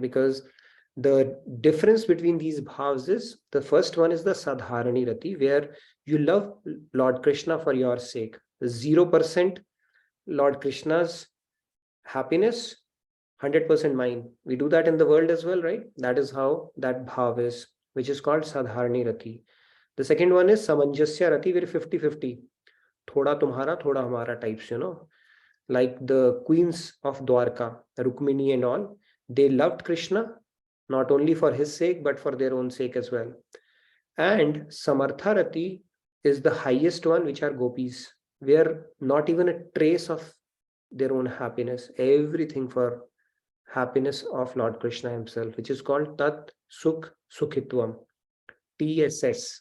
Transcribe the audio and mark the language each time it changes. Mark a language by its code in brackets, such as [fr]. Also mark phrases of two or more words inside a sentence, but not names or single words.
[en] Because the difference between these bhavs is, the first one is the Sadharani Rati, where you love Lord Krishna for your sake. 0% Lord Krishna's happiness, 100% mine. We do that in the world as well, right? That is how that bhav is, which is called Sadharani Rati. The second one is Samanjasya Rati, where 50-50. [hi] थोड़ा तुम्हारा, थोड़ा हमारा [en] types, like the queens of Dwarka, Rukmini and all, they loved Krishna, not only for his sake, but for their own sake as well. And Samartha Rati is the highest one, which are gopis, where not even a trace of their own happiness, everything for happiness of Lord Krishna himself, which is called Tat Sukh Sukhitvam, TSS.